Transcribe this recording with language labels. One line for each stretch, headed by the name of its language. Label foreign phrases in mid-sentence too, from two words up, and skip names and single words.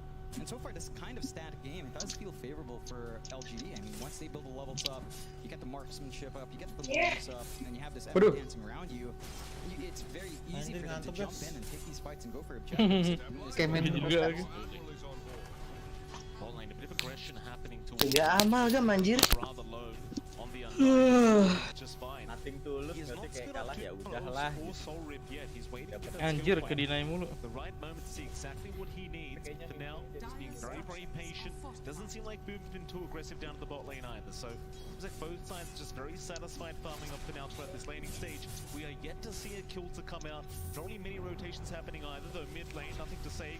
English: And so far, this kind of static game, it does feel favorable for LGD. I mean, once they build the levels up, you get the marksmanship up, you get the levels up, and you have this ever dancing around you. It's very easy for them to jump in and take these fights and go for objectives. Ball lane, a bit of aggression happening towards
Indonesian: Gak amal gak manjir.
English: rather low on the underside, just fine.
Indonesian: Nothing tulus berarti kayak kalah ya udahlah. Anjir ke deny mulu.
English: The right moment to see exactly what he needs. For now, just being very, very patient. Doesn't seem like Boom's been too aggressive down to the bot lane either. So it's like both sides just very satisfied farming up for now throughout this laning stage. We are yet to see a kill to come out. Not really many rotations happening either, though mid lane, nothing to say.